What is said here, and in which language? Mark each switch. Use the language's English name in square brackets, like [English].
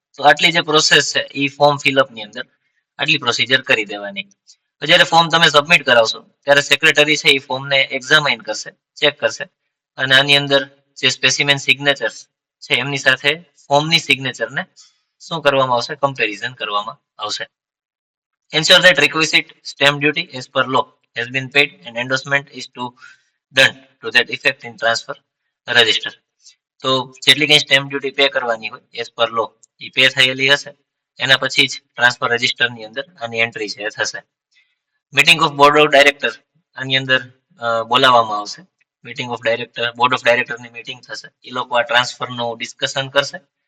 [Gujarati] તો આટલી જે પ્રોસેસ છે એ ફોર્મ ફિલઅપની અંદર આટલી પ્રોસિજર કરી દેવાની. જ્યારે ફોર્મ તમે સબમિટ કરાવશો ત્યારે સેક્રેટરી છે એ ફોર્મને એક્ઝામાઇન કરશે, ચેક કરશે અને આની અંદર જે સ્પેસિમેન સિગ્નેચર્સ છે એમની સાથે ફોર્મની સિગ્નેચરને શું કરવામાં આવશે? કમ્પેરિઝન કરવામાં આવશે. [English] Ensure that requisite stamp duty as per law has been paid and endorsement is done to that effect in transfer register. [Gujarati] તો જેટલી કઈ સ્ટેમ્પ ડ્યુટી પે કરવાની હોય એઝ પર લો એ પે થયેલી હશે એના પછી જ ટ્રાન્સફર રજિસ્ટરની અંદર આની એન્ટ્રી છે થશે. Meeting of board of director આની અંદર બોલાવવામાં આવશે. Meeting of director, board of ડાયરેક્ટરની meeting થશે, એ લોકો આ ટ્રાન્સફરનું ડિસ્કશન કરશે